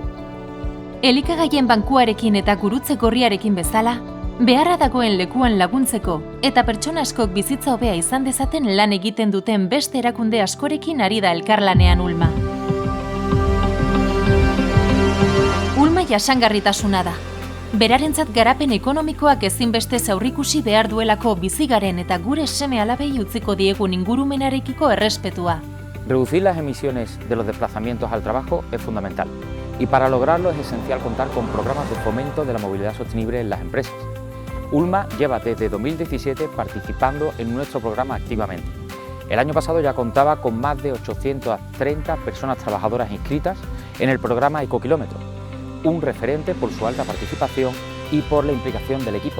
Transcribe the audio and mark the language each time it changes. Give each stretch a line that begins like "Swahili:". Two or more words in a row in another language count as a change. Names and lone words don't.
Basque: Elikagaien bankuarekin eta gurutze gorriarekin bezala, beharra dagoen lekuan laguntzeko eta pertsona askok bizitza hobea izan dezaten lan egiten duten beste erakunde askorekin ari da elkarlanean Ulma. Ulma jasangarritasuna da. Berarentzat garapen ekonomikoak ezinbestez aurrikusi behar duelako bizigaren eta gure seme-alabei utziko diegun ingurumenarekiko errespetua.
Spanish: Reducir las emisiones de los desplazamientos al trabajo es fundamental y para lograrlo es esencial contar con programas de fomento de la movilidad sostenible en las empresas. Ulma lleva desde 2017 participando en nuestro programa activamente. El año pasado ya contaba con más de 830 personas trabajadoras inscritas en el programa Ecokilómetro, un referente por su alta participación y por la implicación del equipo.